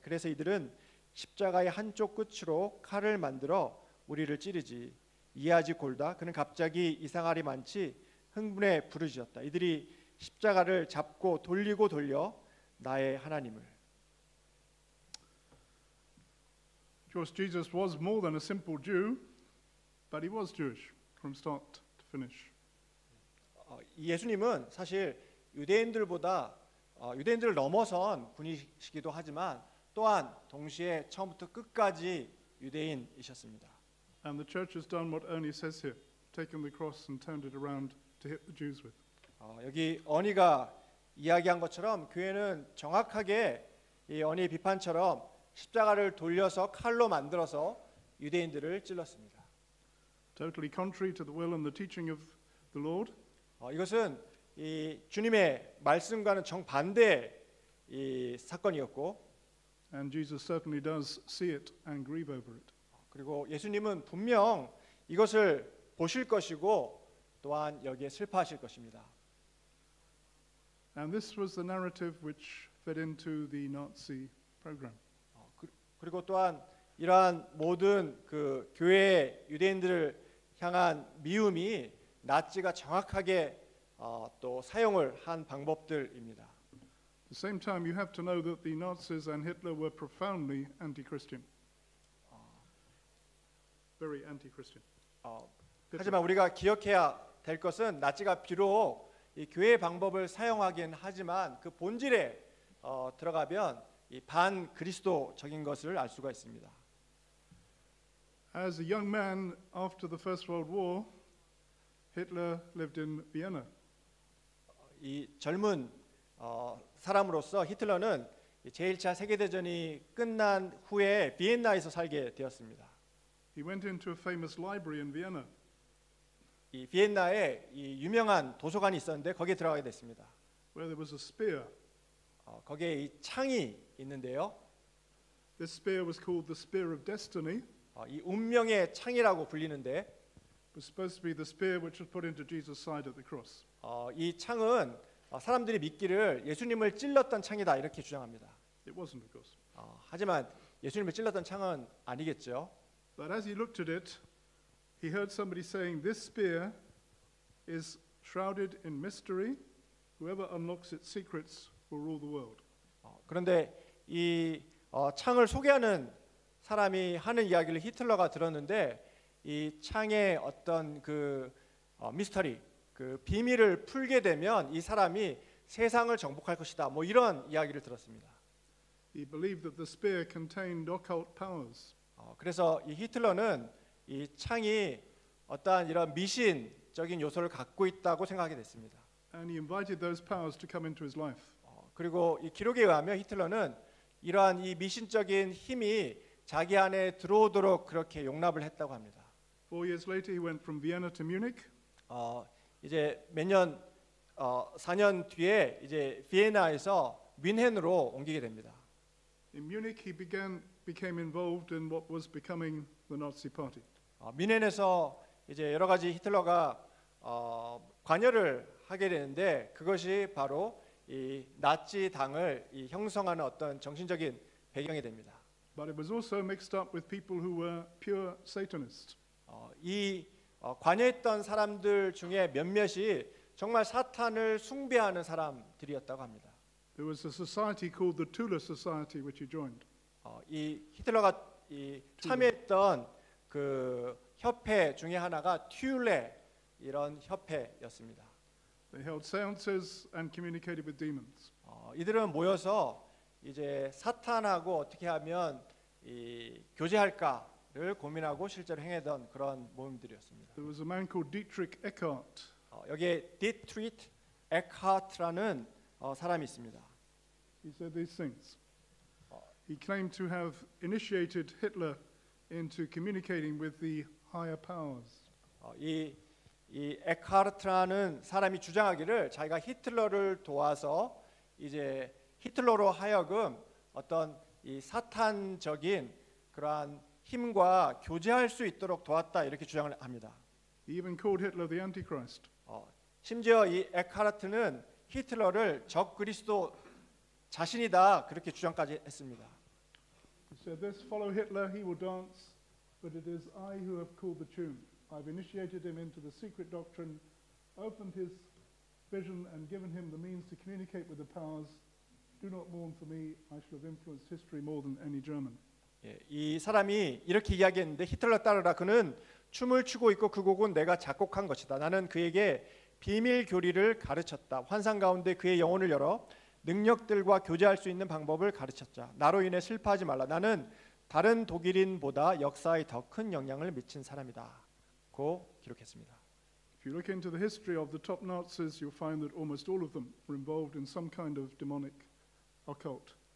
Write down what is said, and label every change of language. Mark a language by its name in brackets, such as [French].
[Korean] 그래서 이들은 십자가의 한쪽 끝으로 칼을 만들어 우리를 찌르지. 이해하지 골다. 그는 갑자기 이상하리 많지 흥분에 부르짖었다. 이들이 십자가를 잡고 돌리고 돌려 나의 하나님을. [English] Of course, Jesus was more than a simple Jew, but he was Jewish from start to finish. [Korean] 예수님은 사실 유대인들보다 유대인들을 넘어선 분이시기도 하지만 또한 동시에 처음부터 끝까지 유대인이셨습니다. [English] And the church has done what Ernie says here, taken the cross and turned it around to hit the Jews with. [Korean] 여기 어니가 이야기한 것처럼 교회는 정확하게 이 어니의 비판처럼 십자가를 돌려서 칼로 만들어서 유대인들을 찔렀습니다. [English] Totally contrary to the will and the teaching of the Lord. [Korean] 이것은 이 주님의 말씀과는 정반대 이 사건이었고, [English] and Jesus certainly does see it and grieve over it. [Korean] 그리고 예수님은 분명 이것을 보실 것이고 또한 여기에 슬퍼하실 것입니다. [English] And this was the narrative which fed into the Nazi program. [Korean] 그리고 또한 이러한 모든 그 교회의 유대인들을 향한 미움이 나치가 정확하게 또 사용을 한 방법들입니다. [English] At the same time, you have to know that the Nazis and Hitler were profoundly anti-Christian. very anti-Christian. [Korean] 하지만 우리가 기억해야 될 것은 나치가 비록 이 교회의 방법을 사용하긴 하지만 그 본질에 들어가면 이 반그리스도적인 것을 알 수가 있습니다. [English] As a young man after the First World War, Hitler lived in Vienna. [Korean] 이 젊은 사람으로서 히틀러는 제1차 세계대전이 끝난 후에 비엔나에서 살게 되었습니다. [English] He went into a famous library in Vienna. [Korean] 이 비엔나에 이 유명한 도서관이 있었는데 거기에 들어가게 됐습니다. [English] Where there was a spear. [Korean] 거기에 이 창이 있는데요. [English] This spear was called the Spear of Destiny. [Korean] 이 운명의 창이라고 불리는데 [English] It was supposed to be the spear which was put into Jesus' side at the cross. [Korean] 이 창은 사람들이 믿기를 예수님을 찔렀던 창이다 이렇게 주장합니다. [English] It wasn't, of course. [Korean] 하지만 예수님을 찔렀던 창은 아니겠죠. [English] But as he looked at it, he heard somebody saying, "This spear is shrouded in mystery. Whoever unlocks its secrets will rule the world." [Korean] 그런데 이 창을 소개하는 사람이 하는 이야기를 히틀러가 들었는데 이 창의 어떤 그 미스터리, 그 비밀을 풀게 되면 이 사람이 세상을 정복할 것이다. 뭐 이런 이야기를 들었습니다. [English] He believed that the spear contained occult powers. [Korean] 그래서 이 히틀러는 이 창이 어떠한 이런 미신적인 요소를 갖고 있다고 생각하게 됐습니다. [English] And he invited those powers to come into his life. [Korean] 그리고 이 기록에 의하면 히틀러는 이러한 이 미신적인 힘이 자기 안에 들어오도록 그렇게 용납을 했다고 합니다. [English] 4 years later, he went from Vienna to Munich. [Korean] 이제 몇 년, 4년 뒤에 이제 비엔나에서 뮌헨으로 옮기게 됩니다. [English] In Munich, he became involved in what was becoming the Nazi Party. [Korean] 뮌헨에서 이제 여러 가지 히틀러가 관여를 하게 되는데 그것이 바로 이 나치 당을 이 형성하는 어떤 정신적인 배경이 됩니다. [English] But it was also mixed up with people who were pure Satanists. [Korean] 이 관여했던 사람들 중에 몇몇이 정말 사탄을 숭배하는 사람들이었다고 합니다. [English] There was a society called the Tula Society, which he joined. [Korean] 이 히틀러가 이 참여했던 그 협회 중에 하나가 튜레 이런 협회였습니다. [English] They held seances and communicated with demons. [Korean] 이들은 모여서 이제 사탄하고 어떻게 하면 이 교제할까를 고민하고 실제로 행하던 그런 모임들이었습니다. [English] There was a man called Dietrich Eckart. [Korean] 여기에 디트리트 에크하트라는 사람이 있습니다. [English] He said these things. He claimed to have initiated Hitler into communicating with the higher powers. [Korean] 이 에크하트라는 사람이 주장하기를 자기가 히틀러를 도와서 이제 히틀러로 하여금 어떤 이 사탄적인 그러한 힘과 교제할 수 있도록 도왔다 이렇게 주장을 합니다. [English] He even called Hitler the Antichrist. [Korean] 심지어 이 에크하트는 히틀러를 적그리스도 자신이다 그렇게 주장까지 했습니다. [English] He said, "This follow Hitler, he will dance, but it is I who have called the tune. I've initiated him into the secret doctrine, opened his vision and given him the means to communicate with the powers. Do not mourn for me, I shall have influenced history more than any German." [Korean] 이 사람이 이렇게 이야기했는데 히틀러 따르라 그는 춤을 추고 있고 그 곡은 내가 작곡한 것이다. 나는 그에게 비밀 교리를 가르쳤다. 환상 가운데 그의 영혼을 열어 능력들과 교제할 수 있는 방법을 가르쳤자. 나로 인해 슬퍼하지 말라. 나는 다른 독일인보다 역사에 더 큰 영향을 미친 사람이다. 고 기록했습니다. [English] If you look into the history of the top Nazis, you'll find that almost all of them were involved in some kind of demonic occult